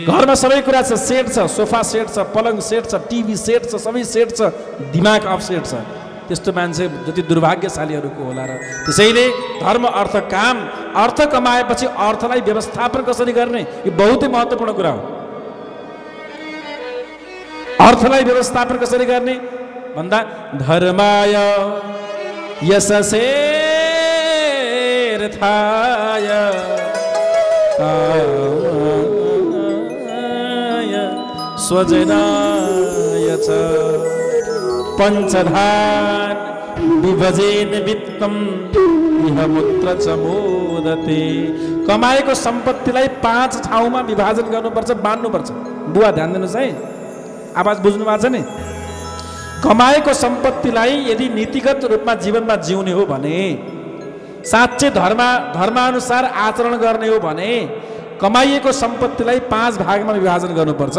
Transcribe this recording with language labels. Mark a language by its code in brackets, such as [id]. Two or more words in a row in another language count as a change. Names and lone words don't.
[ne] घरमा सबै कुरा छ, सेट छ, सोफा सेट छ, पलङ सेट छ, टिभी सेट छ, सबै सेट छ, दिमाग अफ सेट छ। त्यस्तो मान्छे जति दुर्भाग्यशालीहरूको होला र। त्यसैले धर्म अर्थ काम, अर्थ कमाएपछि अर्थलाई व्यवस्थापन कसरी गर्ने यो बहुतै महत्त्वपूर्ण कुरा हो। अर्थलाई व्यवस्थापन कसरी गर्ने भन्दा [sa] धर्माय यशसेर्थाय स्वजनाय च पञ्चधान विभजेन वित्तम इह मूत्र च मोदते। [ne] कमाएको सम्पत्तिलाई 5 ठाउँमा विभाजन गर्नुपर्छ, बाँड्नुपर्छ। बुवा ध्यान दिनुहोस् है, आवाज बुझ्नु भएको छ नि? कमाएको सम्पत्तिलाई यदि नीतिगत रूपमा जीवनमा जिउने हो भने, साँच्चै धर्मानुसार आचरण गर्ने हो भने कमाइएको सम्पत्तिलाई 5 भागमा विभाजन गर्नुपर्छ।